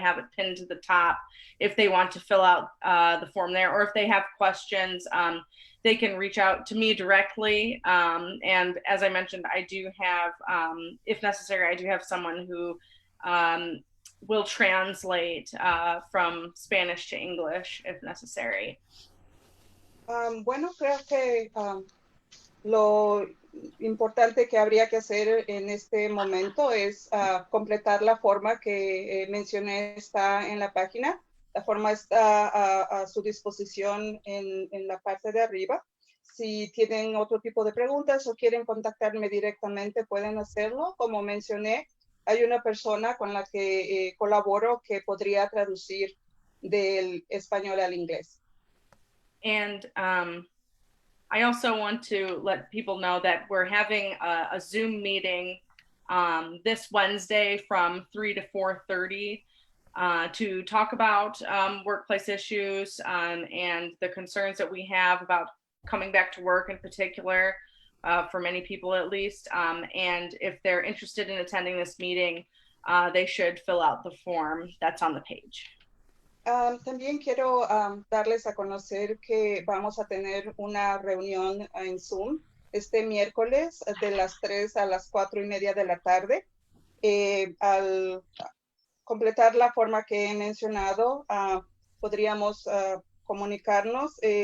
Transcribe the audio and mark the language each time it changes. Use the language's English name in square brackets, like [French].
[English] I have it pinned to the top if they want to fill out the form there, or if they have questions, they can reach out to me directly. And as I mentioned, I do have, if necessary, I do have someone who will translate from Spanish to English if necessary. [Spanish] Bueno, creo que lo importante que habría que hacer en este momento es completar la forma que mencioné, está en la página. La forma está a su disposición en la parte de arriba. Si tienen otro tipo de preguntas o quieren contactarme directamente, pueden hacerlo. Como mencioné, hay una persona con la que colaboro que podría traducir del español al inglés. [English] And I also want to let people know that we're having a Zoom meeting this Wednesday from 3 to 4:30 to talk about workplace issues and the concerns that we have about coming back to work in particular, for many people at least. And if they're interested in attending this meeting, they should fill out the form that's on the page. [Spanish] También quiero darles a conocer que vamos a tener una reunión en Zoom este miércoles de las 3 a las 4:30 de la tarde. Al completar la forma que he mencionado, podríamos comunicarnos.